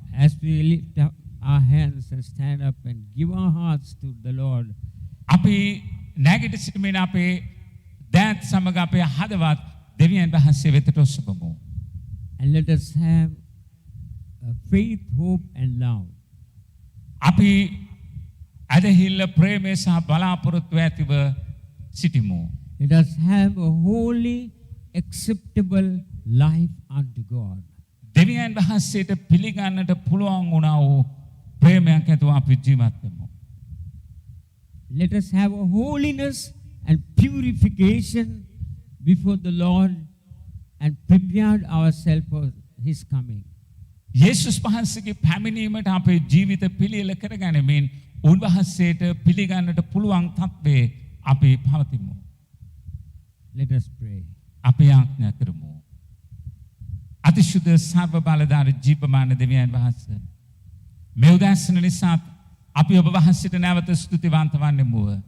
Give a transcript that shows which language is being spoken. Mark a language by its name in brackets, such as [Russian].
[English] As we lift up our hands and stand up and give our hearts to the Lord, [Sinhala] අපි නැගිට සිටමින් අපේ දෑත් සමග අපේ හදවත් දෙවියන් වහන්සේ වෙතට ඔසවමු. [English] and let us have faith, hope, and love. [Sinhala] අපි ඇදහිල්ල ප්‍රේමය සහ බලාපොරොත්තුව ඇතිව සිටිමු. [English] Let us have a holy, acceptable life unto God. [Sinhala] දෙවියන් වහන්සේට පිළිගන්නට පුළුවන් වුණා වූ ප්‍රේමයක් ඇතුව අපි ජීවත් වෙමු. [English] Let us have a holiness and purification before the Lord and prepared ourselves for His coming. [Sinhala] යේසුස් වහන්සේගේ පැමිණීමට අපේ ජීවිත පිළියෙල කරගැනීමෙන් උන්වහන්සේට පිළිගන්නට පුළුවන් තත්ත්වයේ අපි පවතිමු. [English] Let us pray. [Sinhala] අපි ආඥා කරමු. අතිශුද්ධ සර්ව බලධාරී ජීවමාන දෙවියන් වහන්සේ මේ උදෑසන නිසා අපි ඔබ වහන්සේට නැවත ස්තුතිවන්ත වන්නෙමු.